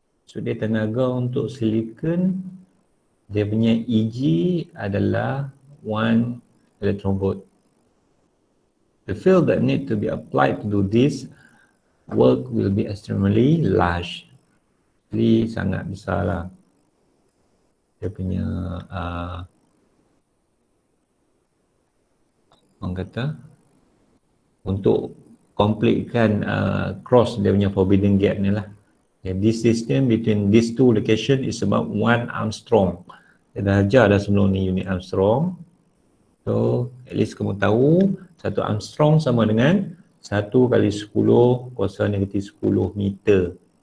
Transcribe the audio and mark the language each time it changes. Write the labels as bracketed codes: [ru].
[ms] So dia tenaga untuk silicon, dia punya EG adalah 1 electron volt. [en] The field that need to be applied to do this work will be extremely large. [ms] Jadi sangat besar lah dia punya orang kata untuk completekan cross dia punya forbidden gap ni lah. [en] Okay, this distance between these two location is about 1 Armstrong. [ms] Kita dah ajar dah sebelum ni unit Armstrong. [en] So at least [ms] kamu tahu 1 Armstrong sama dengan 1 kali 10 kuasa negatif 10 meter.